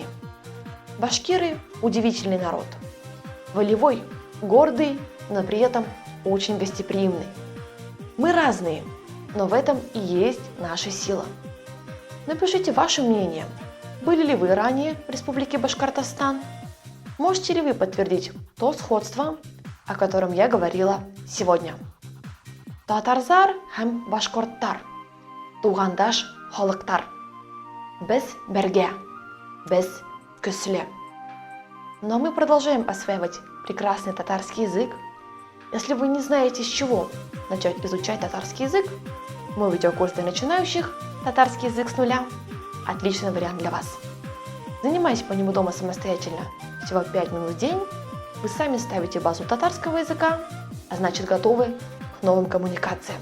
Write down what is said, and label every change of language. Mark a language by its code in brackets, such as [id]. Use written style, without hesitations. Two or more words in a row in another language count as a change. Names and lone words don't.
[ru] Башкиры – удивительный народ. Волевой, гордый, но при этом очень гостеприимный. Мы разные, но в этом и есть наша сила. Напишите ваше мнение. Были ли вы ранее в Республике Башкортостан? Можете ли вы подтвердить то сходство, о котором я говорила сегодня? [ba] Татарзар һәм башкорттар. [tt] Тугандаш халыктар. Без бергә. Без көчле. [ru] Но мы продолжаем осваивать прекрасный татарский язык. Если вы не знаете, с чего начать изучать татарский язык, мой видеокурс для начинающих «Татарский язык с нуля» – отличный вариант для вас. Занимаясь по нему дома самостоятельно всего 5 минут в день, вы сами ставите базу татарского языка, а значит готовы к новым коммуникациям.